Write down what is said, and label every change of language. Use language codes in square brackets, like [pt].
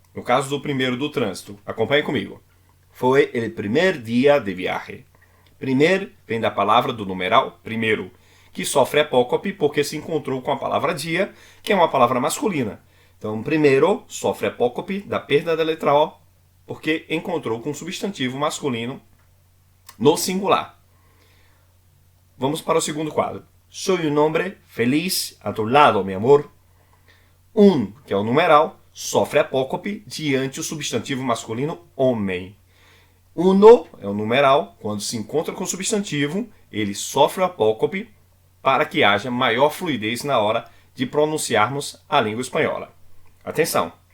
[pt] No caso do primeiro do trânsito, acompanhe comigo. [es] Foi el primer día de viaje. [pt] Primeiro vem da palavra do numeral primeiro, que sofre apócope porque se encontrou com a palavra dia, que é uma palavra masculina. Então, primeiro sofre apócope da perda da letra O, porque encontrou com um substantivo masculino no singular. Vamos para o segundo quadro. [es] Soy un hombre feliz a tu lado, mi amor. [pt] Que é o numeral, sofre apócope diante o substantivo masculino homem. Uno é o numeral, quando se encontra com o substantivo, ele sofre o apócope para que haja maior fluidez na hora de pronunciarmos a língua espanhola. Atenção!